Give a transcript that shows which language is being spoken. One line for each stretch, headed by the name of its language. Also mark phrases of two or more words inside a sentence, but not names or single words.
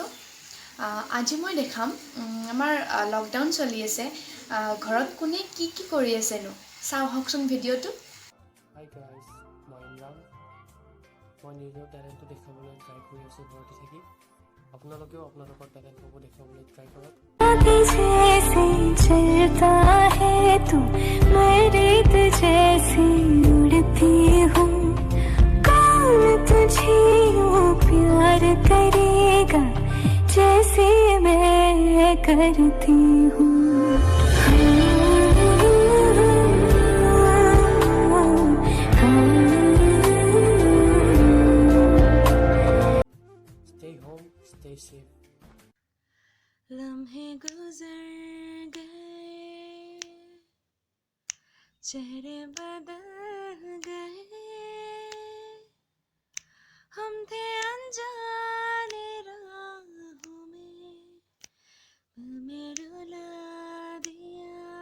Assamese: আজি মই দেখাম আমাৰ লকডাউন চলি আছে, ঘৰত কোনে কি কৰি আছেনো চাওঁ আহকচোন ভিডিঅ'টো।
English: hi guys,
Assamese: মই ইমৰান। মই নিজৰ টেলেণ্টটো দেখাবলৈ ট্ৰাই কৰি আছোঁ ঘৰতে থাকি। আপোনালোকেও আপোনালোকৰ টেলেণ্টসমূহ দেখাবলৈ ট্ৰাই কৰক।
Hindi: जैसे मैं करती हूँ
English: Stay home, stay safe.
Hindi: लम्हे गुजर गए, चेहरे बदल गए, हम थे अनजाने राहों में रुला दिया,